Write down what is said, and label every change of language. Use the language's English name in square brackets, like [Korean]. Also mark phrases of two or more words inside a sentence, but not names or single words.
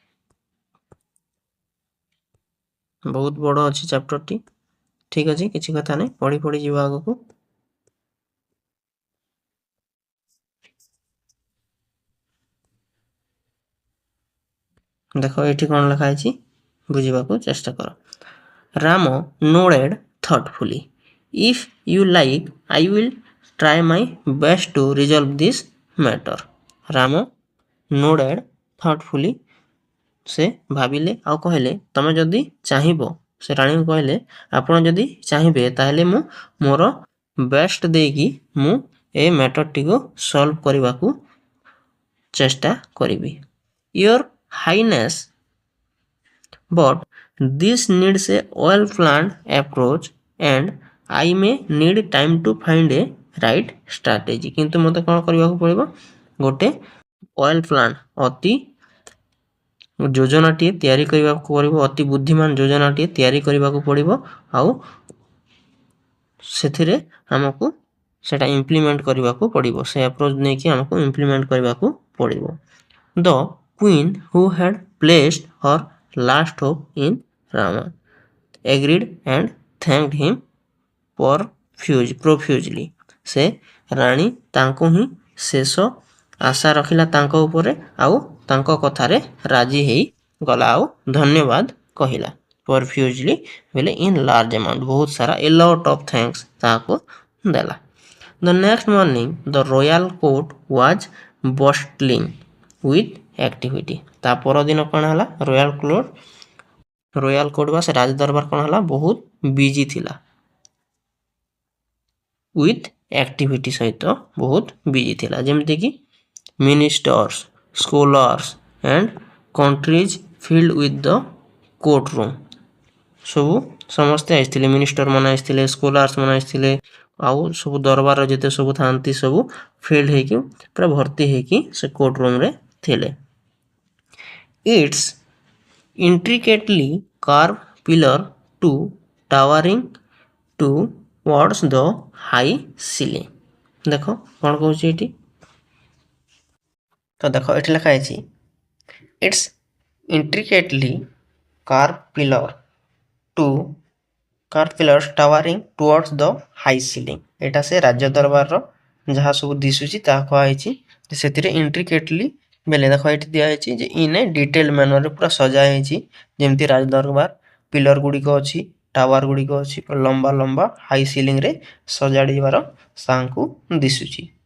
[Odia] ବହୁତ ବଡ଼ ଅଛି ଚାପ୍ଟରଟି। ଠିକ୍ ଅଛି, କିଛି କଥା ନାହିଁ, ପଢ଼ି ଯିବା ଆଗକୁ। ଦେଖ ଏଠି କ'ଣ ଲେଖା ହେଇଛି ବୁଝିବାକୁ ଚେଷ୍ଟା କର। [English] ରାମ nodded thoughtfully. If you like, I will try my best to resolve this matter. ରାମ nodded thoughtfully, [Odia] ସେ ଭାବିଲେ ଆଉ କହିଲେ ତମେ ଯଦି ଚାହିଁବ, ସେ ରାଣୀଙ୍କୁ କହିଲେ ଆପଣ ଯଦି ଚାହିଁବେ ତାହେଲେ ମୁଁ ମୋର ବେଷ୍ଟ ଦେଇକି ମୁଁ ଏ ମ୍ୟାଟରଟିକୁ ସଲ୍ଭ କରିବାକୁ ଚେଷ୍ଟା କରିବି। [English] Your Highness, but this needs a well-planned approach and I may need time to find a right strategy. [Odia] କିନ୍ତୁ ମୋତେ କ'ଣ କରିବାକୁ ପଡ଼ିବ, ଗୋଟେ [English] well plan, [Odia] ଅତି ଯୋଜନାଟିଏ ତିଆରି କରିବାକୁ ପଡ଼ିବ, ଅତି ବୁଦ୍ଧିମାନ ଯୋଜନାଟିଏ ତିଆରି କରିବାକୁ ପଡ଼ିବ। ଆଉ ସେଥିରେ ଆମକୁ ସେଇଟା ଇମ୍ପ୍ଲିମେଣ୍ଟ କରିବାକୁ ପଡ଼ିବ, ସେ ଆପ୍ରୋଚ୍ ନେଇକି ଆମକୁ ଇମ୍ପ୍ଲିମେଣ୍ଟ କରିବାକୁ ପଡ଼ିବ। [English] ଦ Queen, who had placed her last hope in Rama, agreed and thanked him profusely. [Odia] ସେ ରାଣୀ ତାଙ୍କୁ ହିଁ ଶେଷ ଆଶା ରଖିଲା ତାଙ୍କ ଉପରେ, ଆଉ ତାଙ୍କ କଥାରେ ରାଜି ହେଇଗଲା, ଆଉ ଧନ୍ୟବାଦ କହିଲା। [English] profusely ବୋଲେ in large amount, [Odia] ବହୁତ ସାରା, [English] a lot of thanks [Odia] ତାହାକୁ ଦେଲା। [English] The next morning the royal court was bustling with activity. [Odia] ତା ପରଦିନ କ'ଣ ହେଲା, [English] royal court [Odia] ବା ସେ ରାଜଦରବାର କ'ଣ ହେଲା, ବହୁତ ବିଜି ଥିଲା। [English] with activity [Odia] ସହିତ ବହୁତ ବିଜି ଥିଲା, ଯେମିତିକି [English] ministers, scholars and countries filled with the court room. [Odia] ସବୁ ସମସ୍ତେ ଆସିଥିଲେ, ମିନିଷ୍ଟର ମାନେ ଆସିଥିଲେ, ସ୍କୋଲାର୍ସ ମାନେ ଆସିଥିଲେ, ଆଉ ସବୁ ଦରବାରର ଯେତେ ସବୁ ଥାଆନ୍ତି ସବୁ ଫିଲ୍ଡ ହେଇକି ପୁରା ଭର୍ତ୍ତି ହେଇକି ସେ [English] court room [Odia] ଥିଲେ। [English] ଇଟ୍ସ intricately carved pillar to towering towards the high ceiling. [Odia] ଦେଖ କ'ଣ କହୁଛି ଏଠି, ତ ଦେଖ ଏଠି ଲେଖା ହେଇଛି [English] its intricately carved pillars towering towards the high ceiling. [Odia] ଏଇଟା ସେ ରାଜ୍ୟ ଦରବାରର ଯାହା ସବୁ ଦିଶୁଛି ତାହା କୁହାହେଇଛି। ସେଥିରେ intricately ବେଲେ ଦେଖ ଏଠି ଦିଆହେଇଛି ଯେ [English] in a detail manner [Odia] ପୁରା ସଜା ହେଇଛି, ଯେମିତି ରାଜଦରବାର ପିଲର ଗୁଡ଼ିକ ଅଛି, ଟାୱାର ଗୁଡ଼ିକ ଅଛି, ଲମ୍ବା ଲମ୍ବା [English] high ceiling [Odia] ସଜାଡ଼ିବାର ତାଙ୍କୁ ଦିଶୁଛି।